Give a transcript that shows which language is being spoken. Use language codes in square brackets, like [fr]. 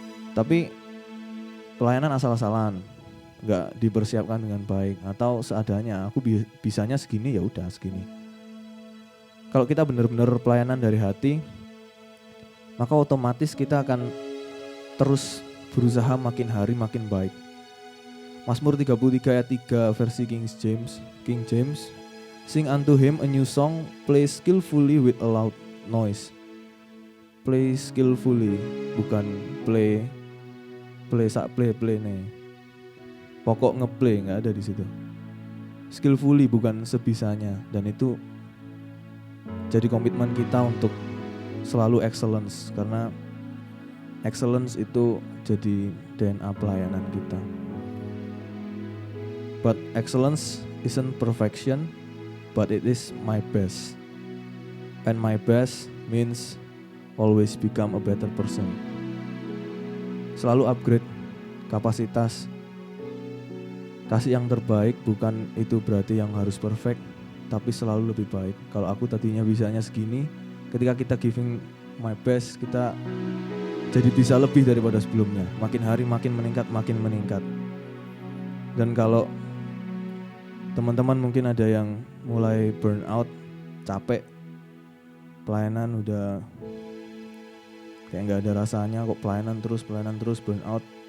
[id] Tapi pelayanan asal-asalan, nggak dipersiapkan dengan baik atau seadanya. Aku bisanya segini, ya udah segini. Kalau kita benar-benar pelayanan dari hati, maka otomatis kita akan terus berusaha makin hari makin baik. Mazmur 33 ayat 3 versi [en] King James, sing unto him a new song, play skillfully with a loud noise. Play skillfully, [id] bukan [en] play nih. [id] Pokok ngeplay nggak ada di situ. Skillfully bukan sebisanya, dan itu jadi komitmen kita untuk selalu excellence, karena excellence itu jadi DNA pelayanan kita. [en] But excellence isn't perfection, but it is my best. And my best means always become a better person. [id] Selalu upgrade kapasitas. Kasih yang terbaik, bukan itu berarti yang harus perfect, tapi selalu lebih baik. Kalau aku tadinya bisanya segini, ketika kita [en] giving my best, [id] kita jadi bisa lebih daripada sebelumnya. Makin hari makin meningkat. Dan kalau teman-teman mungkin ada yang mulai burn out, capek, pelayanan udah kayak gak ada rasanya, kok pelayanan terus burn out.